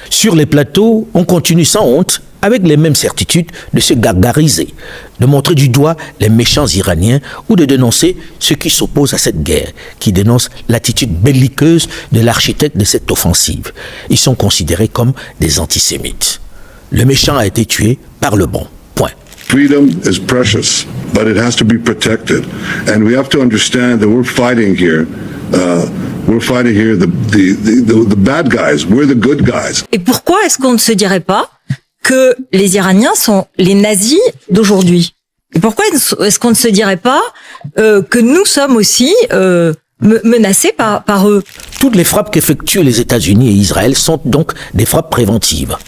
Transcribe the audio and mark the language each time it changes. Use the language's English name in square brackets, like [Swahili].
[French] Sur les plateaux, on continue sans honte, avec les mêmes certitudes, de se gargariser, de montrer du doigt les méchants Iraniens ou de dénoncer ceux qui s'opposent à cette guerre, qui dénoncent l'attitude belliqueuse de l'architecte de cette offensive. Ils sont considérés comme des antisémites. Le méchant a été tué par le bon. Point. [English] Freedom is precious, but it has to be protected. And we have to understand that we're fighting here. We're fighting here the bad guys. We're the good guys. [French] Et pourquoi est-ce qu'on ne se dirait pas que les Iraniens sont les nazis d'aujourd'hui? Et pourquoi est-ce qu'on ne se dirait pas que nous sommes aussi menacés par eux? Toutes les frappes qu'effectuent les États-Unis et Israël sont donc des frappes préventives.